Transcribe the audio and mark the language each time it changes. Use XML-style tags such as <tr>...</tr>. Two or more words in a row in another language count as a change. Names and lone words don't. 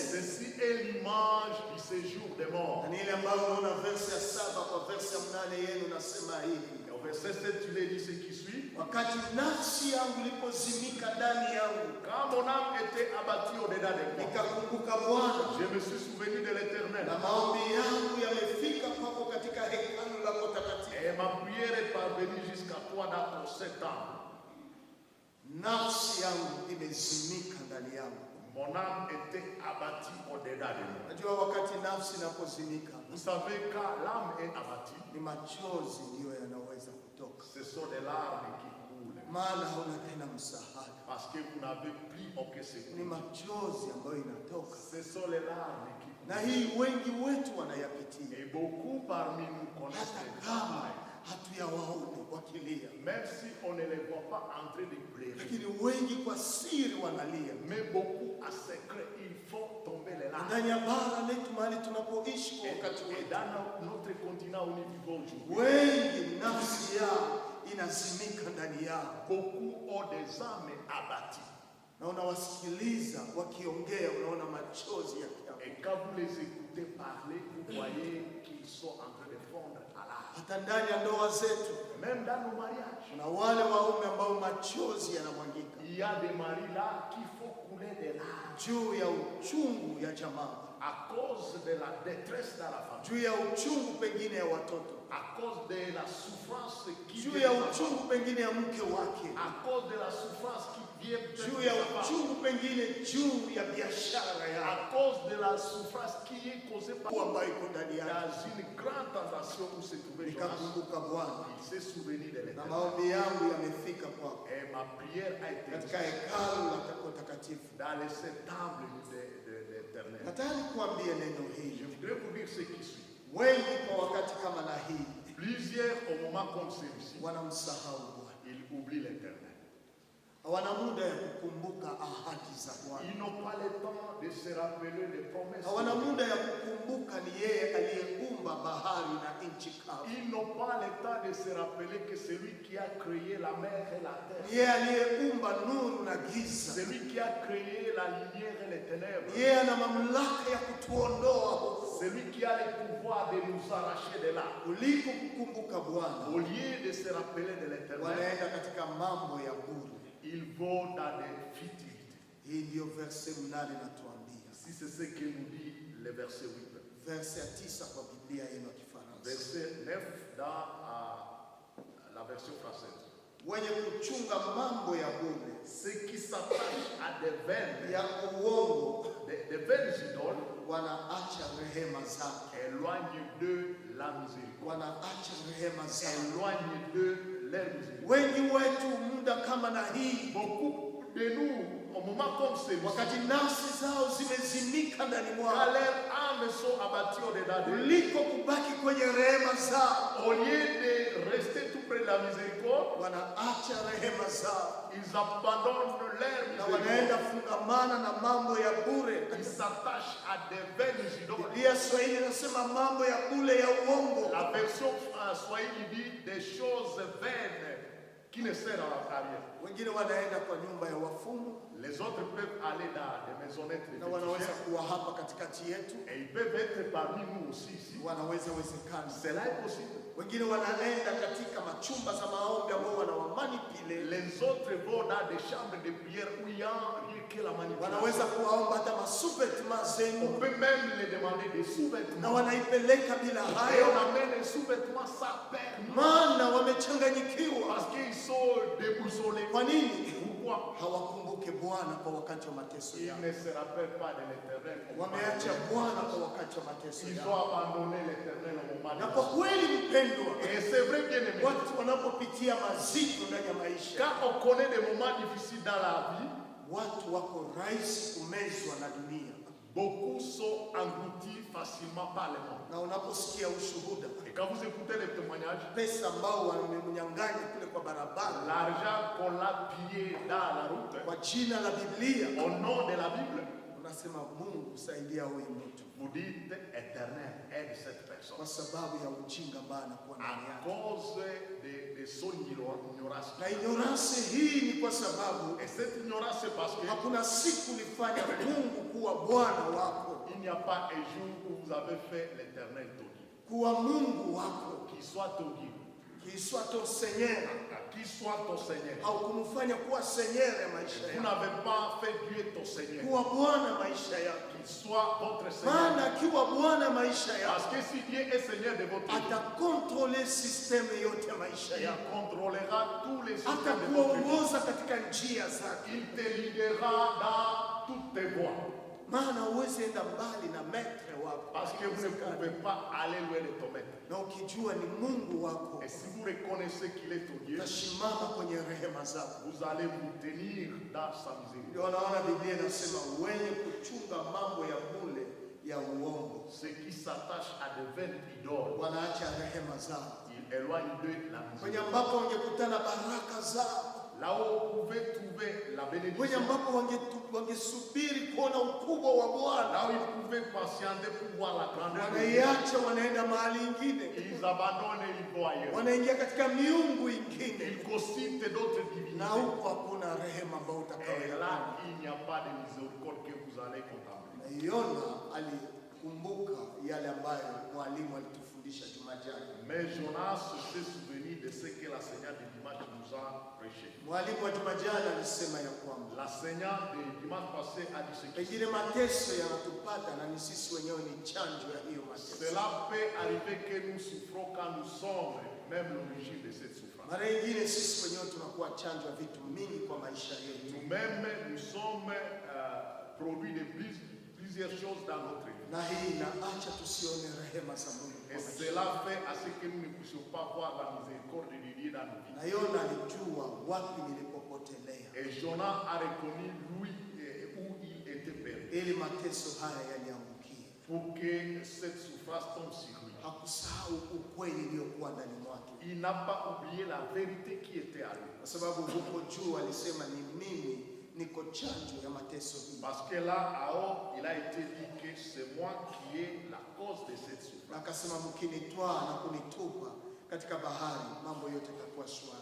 <fr>Ceci est l'image du séjour des morts.</fr> <sw>Na ni ile ambayo unaona verse ya 7 kwa verse ya 8 yenu nasema hivi,</sw> <fr>Et au verset 7, tu l'as dit ce qui suit.</fr> <sw>wakati nafsi yangu ilipozimika ndani yangu,</sw> <fr>Quand mon âme était abattue au-dedans de moi,</fr> <sw>nikakumbuka Bwana,</sw> <fr>je me suis souvenu de l'Éternel.</fr> <sw>na maombi yangu yamefika kwako katika hekalu lako takatifu.</sw> <fr>Et ma prière est parvenue jusqu'à toi dans ton septembre.</fr> <sw>Nafsi yangu imezimika ndani yangu.</sw> <fr>Mon âme était abattue au-dedans de moi.</fr> <sw>Najua wakati nafsi inapozimika</sw> <fr>Vous savez, quand l'âme est abattue,</fr> <sw>ni machozi ndiyo yanaweza kutoka,</sw> <fr>ce sont des larmes qui coulent.</fr> <sw>maana hauna tena msaada.</sw> <fr>Parce que vous n'avez plus aucun</fr> <sw>Ni</sw> <fr>secours.</fr> <sw>machozi ambayo inatoka,</sw> <fr>Ce sont les larmes qui</fr> <sw>na</sw> <fr>coulent.</fr> <sw>hii wengi wetu wanayapitia,</sw> <fr>Et beaucoup parmi nous connaissent</fr> <sw>hata</sw> <fr>les</fr> <sw>kama</sw> <fr>larmes.</fr> <sw>hatuyawaone wakilia,</sw> <fr>Même si on ne les voit pas en train de pleurer.</fr> <sw>lakini wengi kwa siri wanalia.</sw> <fr>Mais beaucoup à secret, ils font tomber les larmes.</fr> <sw>Ndani ya bara letu mahali tunapoishi kwa wakati</sw> <fr>Et</fr> <sw>wetu,</sw> <fr>dans notre continent où nous vivons aujourd'hui,</fr> <sw>wengi nafsi yao inazimika ndani yao,</sw> <fr>beaucoup ont des âmes abattues.</fr> <sw>na unawasikiliza wakiongea, unaona machozi yakianguka.</sw> <fr>Et quand vous les écoutez parler, vous voyez qu'ils sont en train de fondre à l'âme.</fr> <sw>Hata ndani ya ndoa zetu</sw> <fr>Même dans nos mariages,</fr> <sw>kuna wale waume ambao machozi yanamwangika</sw> <fr>il y a des maris là qui font couler des larmes</fr> <sw>juu ya uchungu ya jamaa,</sw> <fr>à cause de la détresse dans la famille,</fr> <sw>juu ya uchungu pengine ya watoto,</sw> <fr>à cause de la souffrance qui</fr> <sw>juu</sw> <fr>vient</fr> <sw>ya</sw> <fr>de sa femme,</fr> <sw>uchungu pengine ya mke wake,</sw> <fr>à cause de la souffrance qui vient</fr> <sw>juu</sw> <fr>de</fr> <sw>ya</sw> <fr>sa femme,</fr> <sw>uchungu pengine juu ya biashara</sw> <fr>à</fr> <sw>yako</sw> <fr>cause de la souffrance qui est causée par</fr> <sw>ambayo iko ndani yake.</sw> <fr>dans une grande tentation où se trouvait Jonas.</fr> <sw>Nikakumbuka Bwana</sw> <fr>Il s'est souvenu de</fr> <sw>na</sw> <fr>l'Éternel.</fr> <sw>maombi yangu yamefika kwako</sw> <fr>Et ma prière a été</fr> <sw>katika hekalu la takatifu.</sw> <fr>dans cette table de l'Éternel.</fr> <sw>Nataka kuambia neno</sw> <fr>Je</fr> <sw>hili,</sw> <fr>voudrais vous dire ce qui suit.</fr> <sw>wengi kwa wakati kama na hii</sw> <fr>Plusieurs, au moment comme celui-ci,</fr> <sw>wanamsahau Bwana,</sw> <fr>ils oublient l'Éternel.</fr> <sw>hawana muda ya kukumbuka ahadi za Bwana,</sw> <fr>Ils n'ont pas le temps de se rappeler les promesses.</fr> <sw>hawana muda ya kukumbuka ni yeye aliyeumba bahari na nchi kavu,</sw> <fr>Ils n'ont pas le temps de se rappeler que c'est lui qui a créé la mer et la</fr> <sw>ni</sw> <fr>terre.</fr> <sw>yeye aliyeumba nuru na giza,</sw> <fr>C'est lui qui a créé la lumière et les ténèbres.</fr> <sw>ni yeye ana mamlaka ya kutuondoa huko.</sw> <fr>C'est lui qui a le pouvoir de nous arracher de là.</fr> <sw>Kuliko kukumbuka Bwana,</sw> <fr>Au lieu de se rappeler de l'Éternel,</fr> <sw>wanaenda katika mambo ya bure.</sw> <fr>ils vont dans des futilités.</fr> <sw>Hii ndiyo verse 8 natuambia,</sw> <fr>Si c'est ce que nous dit le verset 8.</fr> <sw>verse ya 9 kwa Biblia yenu ya Kifaransa.</sw> <fr>Verset 9 dans la version française.</fr> <sw>Wenye kuchunga mambo ya bure</sw> <fr>Ceux qui s'attachent à des vaines,</fr> <sw>ya uongo</sw> <fr>des vaines idoles,</fr> <sw>wanaacha rehema zake,</sw> <fr>éloignent de la miséricorde.</fr> <sw>wanaacha rehema zake.</sw> <fr>Éloignent de leur miséricorde.</fr> <sw>Wengi wetu muda kama na hii,</sw> <fr>Beaucoup de nous, au moment comme celui-ci,</fr> <sw>wakati nafsi zao zimezimika ndani</sw> <fr>quand</fr> <sw>mwao,</sw> <fr>leurs âmes sont abattues au-dedans d'eux,</fr> <sw>kuliko kubaki kwenye rehema zao,</sw> <fr>au lieu de rester tout près de la miséricorde,</fr> <sw>wanaacha rehema zao</sw> <fr>ils abandonnent leur</fr> <sw>na</sw> <fr>miséricorde.</fr> <sw>wanaenda fungamana na mambo ya bure.</sw> <fr>Ils s'attachent à des vaines idoles.</fr> <sw>Biblia Swahili inasema mambo ya bure ya uongo.</sw> <fr>La version Swahili dit des choses vaines qui ne servent à rien.</fr> <sw>Wengine wanaenda kwa nyumba ya wafumu</sw> <fr>Les autres peuvent aller dans des maisonnettes de</fr> <sw>na wanaweza</sw> <fr>féticheurs</fr> <sw>kuwa hapa katikati yetu,</sw> <fr>et ils peuvent être parmi nous aussi ici.</fr> <sw>wanaweza wezekana.</sw> <fr>Cela est possible.</fr> <sw>Wengine wanaenda katika machumba za maombi ambao wanawamanipile,</sw> <fr>Les autres vont dans des chambres de prière où il n'y a rien que la</fr> <sw>wanaweza</sw> <fr>manipulation.</fr> <sw>kuwaomba hata masuvêtement</sw> <fr>On</fr> <sw>zenu</sw> <fr>peut même les demander des</fr> <sw>na</sw> <fr>sous-vêtements.</fr> <sw>wanaipeleka bila</sw> <fr>Et</fr> <sw>hayo,</sw> <fr>on amène les sous-vêtements sans permis</fr> <sw>maana wamechanganyikiwa.</sw> <fr>parce qu'ils sont déboussolés.</fr> <sw>Kwa nini?</sw> <fr>Pourquoi?</fr> <sw>Hawakumbuke Bwana kwa wakati wa mateso</sw> <fr>Ils</fr> <sw>yao,</sw> <fr>ne se rappellent pas de l'Éternel.</fr> <sw>wameacha Bwana kwa wakati wa mateso</sw> <fr>Ils</fr> <sw>yao.</sw> <fr>ont abandonné l'Éternel au moment</fr> <sw>Na</sw> <fr>de</fr> <sw>kwa kweli mpendwa,</sw> <fr>Et c'est vrai, bien aimé.</fr> <sw>watu wanapopitia mazito ndani ya maisha,</sw> <fr>Quand on connaît des moments difficiles dans la vie,</fr> <sw>watu wako rahisi kumezwa na dunia.</sw> <fr>beaucoup sont engloutis facilement par le monde.</fr> <sw>Na unaposikia ushuhuda,</sw> <fr>Et quand vous écoutez les témoignages,</fr> <sw>pesa ambao wamemnyang'anya kule kwa barabara</sw> <fr>l'argent qu'on l'a pillé dans la route,</fr> <sw>kwa jina la Biblia,</sw> <fr>au nom de la Bible,</fr> <sw>unasema Mungu saidia huyu mtu,</sw> <fr>vous dites Éternel, aide cette personne.</fr> <sw>kwa sababu ya ujinga ambayo anakuwa ndani</sw> <fr>À</fr> <sw>yake.</sw> <fr>cause de son ignorance.</fr> <sw>Na ignorance hii ni kwa sababu</sw> <fr>Et cette ignorance, c'est parce qu'il</fr> <sw>hakuna siku ulifanya Mungu kuwa Bwana wako,</sw> <fr>n'y a pas un jour où vous avez fait l'Éternel ton guide.</fr> <sw>kuwa Mungu wako,</sw> <fr>Qu'il soit ton guide, kiswa to Seigneur. qu'il soit ton Seigneur.</fr> <sw>Haukumfanya kuwa Seigneur ya maisha</sw> <fr>Vous</fr> <sw>yako,</sw> <fr>n'avez pas fait Dieu ton Seigneur.</fr> <sw>kuwa Bwana maisha yako.</sw> <fr>Qu'il soit votre Seigneur.</fr> <sw>Maana akiwa Bwana maisha</sw> <fr>Parce</fr> <sw>yako,</sw> <fr>que si Dieu est Seigneur de votre vie,</fr> <sw>atakontrole systeme yote ya maisha</sw> <fr>il</fr> <sw>yako,</sw> <fr>contrôlera tous les systèmes de votre vie.</fr> <sw>atakuongoza katika njia zake.</sw> <fr>Il te guidera dans toutes tes voies.</fr> <sw>Maana huwezi enda mbali na metre wako,</sw> <fr>Parce que vous ne pouvez pas aller loin de ton maître.</fr> <sw>na ukijua ni Mungu wako,</sw> <fr>Et si vous reconnaissez qu'il est ton Dieu,</fr> <sw>utasimama kwenye rehema zako.</sw> <fr>vous allez vous tenir dans sa miséricorde.</fr> <sw>Ndio wanaona Biblia inasema wenye kuchunga mambo ya bure ya uongo</sw> <fr>Ceux qui s'attachent à des vaines idoles,</fr> <sw>wanaacha rehema zao,</sw> <fr>ils éloignent d'eux la</fr> <sw>kwenye</sw> <fr>miséricorde.</fr> <sw>ambapo wangekutana baraka zao,</sw> <fr>Là où vous pouvez trouver la</fr> <sw>kwenye</sw> <fr>bénédiction,</fr> <sw>ambapo wangesubiri kuona ukubwa wa Bwana,</sw> <fr>là où ils pouvaient patienter pour voir la grandeur de Dieu,</fr> <sw>wanaiacha wanaenda mahali ingine,</sw> <fr>ils abandonnent et ils vont ailleurs.</fr> <sw>wanaingia katika miungu ingine,</sw> <fr>Ils consultent d'autres divinités.</fr> <sw>na huko hakuna rehema ambayo</sw> <fr>Et</fr> <sw>utakayoiona.</sw> <fr>là, il n'y a pas de miséricorde que vous allez contempler.</fr> <sw>Yona alikumbuka yale ambayo mwalimu alitufundisha juma jana.</sw> <fr>Mais Jonas s'est souvenu de ce que la Seigneur du dimanche nous a prêché.</fr> <sw>Mwalimu wa juma jana alisema ya kwamba</sw> <fr>l'enseignant de dimanche passé a dit ce qui</fr> <sw>pengine mateso yanatupata na ni sisi wenyewe ni chanjo ya hiyo mateso.</sw> <fr>cela peut arriver que nous souffrons quand nous sommes même l'origine de cette souffrance.</fr> <sw>Mara nyingine sisi wenyewe tunakuwa chanjo ya vitu mingi kwa maisha yetu.</sw> <fr>Nous-mêmes, nous sommes produits de plusieurs choses dans notre vie.</fr> <sw>Na hii inaacha tusione rehema za Mungu.</sw> <fr>Et cela fait à ce que nous ne puissions pas voir la miséricorde de Dieu dans nos vies.</fr> <sw>Na Yona alijua wapi nilipopotelea.</sw> <fr>Et Jonas a reconnu lui où il était perdu.</fr> <sw>Ili mateso haya yaniangukie.</sw> <fr>Pour que cette souffrance tombe sur lui.</fr> <sw>Hakusahau ukweli uliokuwa ndani mwake.</sw> <fr>Il n'a pas oublié la vérité qui était à lui.</fr> <sw>Kwa sababu huko juu alisema ni mimi niko chanjo ya mateso hii.</sw> <fr>Parce que là, à haut, il a été dit que c'est moi qui ai la cause de cette souffrance.</fr> <sw>Akasema mkinitwaa na kunitupa katika bahari mambo yote yatakuwa shwari.</sw>